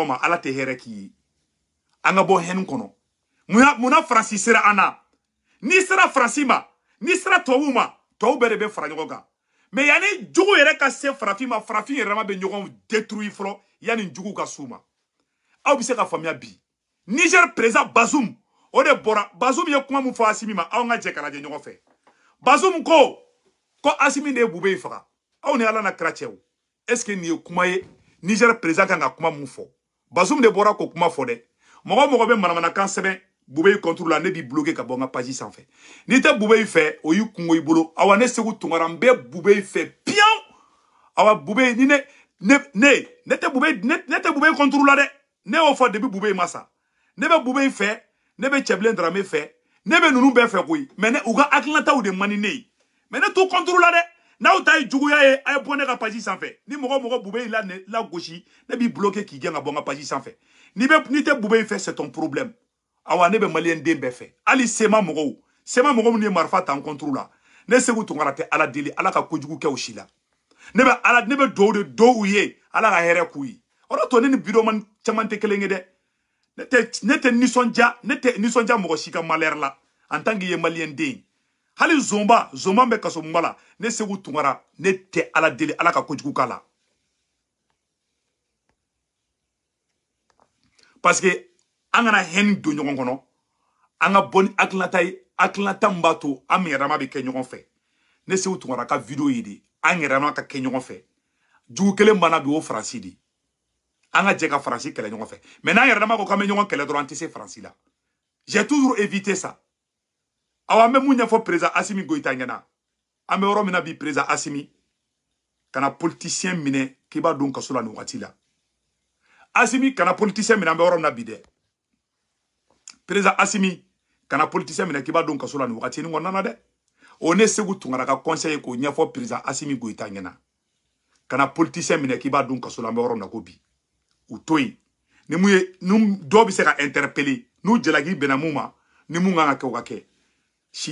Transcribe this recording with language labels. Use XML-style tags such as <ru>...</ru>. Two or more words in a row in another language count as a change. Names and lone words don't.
<bm>ma Ala tɛ hɛrɛ k'i ye an ka bɔ hɛni kɔnɔ munna Faransi sera an na n'i sera Faransi ma n'i sera tubabuw ma tubabu bɛɛ de bɛ fara ɲɔgɔn kan mais yanni jugu yɛrɛ ka se farafin ma farafin yɛrɛ ma bɛ ɲɔgɔn détruire fɔlɔ yanni jugu ka s'u ma aw bɛ se ka faamuya bi Niger président Bazoum o de bɔra Bazoum ye kuma min fɔ Asimi ma aw ka jɛ ka lajɛ ɲɔgɔn fɛ Bazoum ko Asimi de ye Bube faga aw ni Ala na kira cɛ o</bm> <fr>est-ce que</fr> <bm>nin ye kuma ye Niger président kan ka kuma mun fɔ Bazoum de bɔra ko kuma fɔ dɛ mɔgɔ bɛ manamanakan sɛbɛn Bube contre la ne b'i bloqué ka bɔ n ka page sanfɛ n'i tɛ Bube fɛ o y'i kungo i bolo awa ne Segu Tunkara n bɛ Bube fɛ piyan awa Bube ni ne tɛ Bube contre la dɛ ne y'o fɔ depuis Bube ma sa ne bɛ Bube fɛ ne bɛ Cɛbilen Dramé fɛ ne bɛ ninnu bɛɛ fɛ koyi mais ne u ka hakilinataw de man di ne ye mais ne t'u contre la dɛ n'aw ta ye juguya ye a ye bɔ ne ka page sanfɛ ni mɔgɔ Bube la gosi ne b'i bloqué k'i gɛn ka bɔ n ka page sanfɛ n'i tɛ Bube fɛ</bm> <fr>c'est ton problème</fr> <bm>awa ne bɛ malien den bɛɛ fɛ hali sema mɔgɔw minnu ye marifa ta n contre la ne Segu Tunkara tɛ Ala deli Ala ka kojugu kɛ u si la ne bɛ dugawu de do u ye Ala ka hɛrɛ k'u ye o de to ne ni video man caman tɛ kelen ye dɛ ne tɛ nisɔndiya mɔgɔ si ka malheur la</bm> <fr>en tant que</fr> <bm>ye malien den hali zonba bɛ kasobonba la ne Segu Tunkara ne tɛ Ala deli Ala ka kojugu k'a la parce que an kana hɛni don ɲɔgɔn kɔnɔ an ka bɔ ni hakilinata min b'a to an yɛrɛma bɛ kɛ ɲɔgɔn fɛ ne Segu Tunkara ka video ye de an yɛrɛma ka kɛ ɲɔgɔn fɛ jugu kelen banna bi o Faransi de an ka jɛ ka Faransi kɛlɛ ɲɔgɔn fɛ mais n'an yɛrɛma ko k'an bɛ ɲɔgɔn kɛlɛ dɔrɔn an tɛ se Faransi la</bm> <fr>j'ai toujours évité ça</fr> <bm>awa an bɛ mun ɲɛfɔ président Asimi Goïta ɲɛna an bɛ yɔrɔ min na bi président Asimi kana politicien minɛ k'i b'a don kaso la nin waati la Asimi kana politicien minɛ an bɛ yɔrɔ min na bi dɛ président Asimi kana politicien minɛ k'i b'a don kaso la nin waati nin kɔnɔna na dɛ o ne Segu Tunkara ka conseil k'o ɲɛfɔ président Asimi Goïta ɲɛna kana politicien minɛ k'i b'a don kaso la an bɛ yɔrɔ min na ko bi u to yen ni dɔw bɛ se ka interpeller n'u jalaki bɛnna mun ma ni mun kan ka kɛ o ka kɛ si</bm>